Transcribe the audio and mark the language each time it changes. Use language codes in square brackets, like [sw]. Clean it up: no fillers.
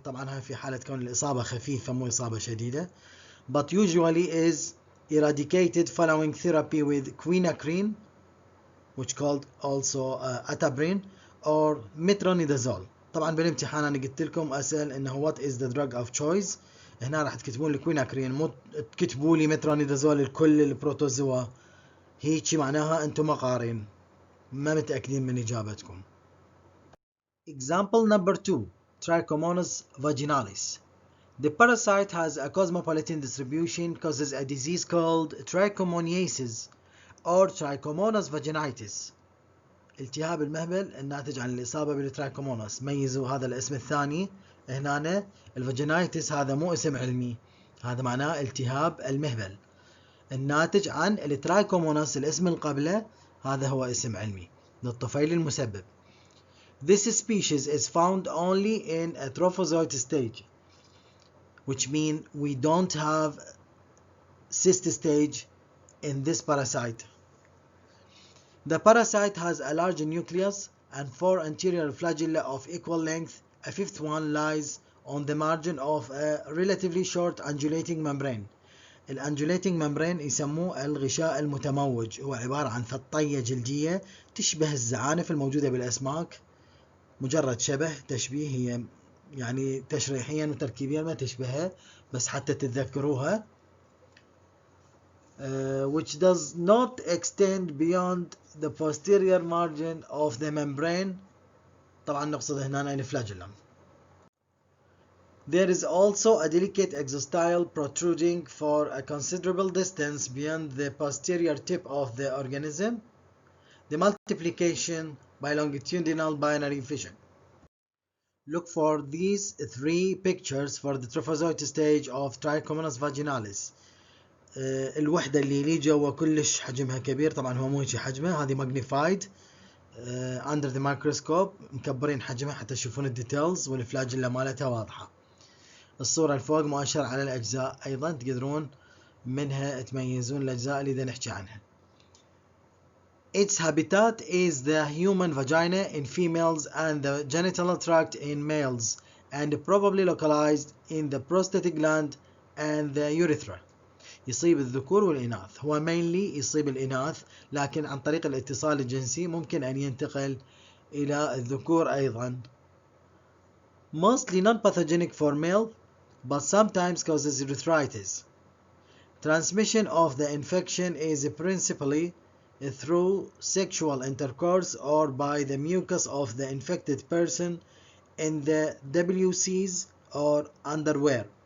[ar] طبعا هاي في حالة كون الإصابة خفيفة مو إصابة شديدة. [en] But usually is eradicated following therapy with quinacrine, which called also atabrine, or metronidazole. [ar] طبعا بالامتحان أنا قلت لكم أسأل إنه [en] what is the drug of choice. [ar] هنا راح تكتبون لي quinacrine، مو تكتبوا لي metronidazole لكل البروتوزوا. هيك معناها أنتم مقارين، ما متأكدين من إجابتكم. [en] Example number 2. Trichomonas vaginalis. The parasite has a cosmopolitan distribution, causes a disease called trichomoniasis or trichomonas vaginitis. [ar] التهاب المهبل الناتج عن الإصابة بالترايكوموناس. ميزوا هذا الاسم الثاني هنا. الفاجينايتس هذا مو اسم علمي، هذا معناه التهاب المهبل الناتج عن الترايكوموناس. الاسم اللي قبله هذا هو اسم علمي للطفيل المسبب. [en] This species is found only in a trophozoite stage, which means we don't have cyst stage in this parasite. The parasite has a large nucleus and 4 anterior flagella of equal length. A fifth one lies on the margin of a relatively short undulating membrane. [ar] الأندوليتنج ممبرين يسموه الغشاء المتموج، هو عبارة عن فطية جلدية تشبه الزعانف الموجودة بالأسماك. مجرد شبه تشبيه، هي يعني تشريحيا وتركيبيا ما تشبهها، بس حتى تتذكروها. [en] Which does not extend beyond the posterior margin of the membrane. [ar] طبعا نقصد هنا الفلاجellum. [en] There is also a delicate exostyle protruding for a considerable distance beyond the posterior tip of the organism. The multiplication by longitudinal binary fission. Look for these 3 pictures for the trophozoite stage of Trichomonas vaginalis. [ar] الوحدة اللي جوا كلش حجمها كبير، طبعا هو مو هيك حجمه، هذه [en] magnified under the microscope، [ar] مكبرين حجمها حتى تشوفون الديتيلز والفلاجيلا مالتها واضحة. الصورة الفوق مؤشر على الأجزاء، أيضا تقدرون منها تميزون الأجزاء اللي دا نحكي عنها. [en] Its habitat is the human vagina in females and the genital tract in males, and probably localized in the prostatic gland and the urethra. [ar] يصيب الذكور والإناث. هو mainly يصيب الإناث، لكن عن طريق الاتصال الجنسي ممكن أن ينتقل إلى الذكور أيضا. [en] Mostly non-pathogenic for male, but sometimes causes urethritis. Transmission of the infection is principally through sexual intercourse or by the mucus of the infected person in the WCs or underwear.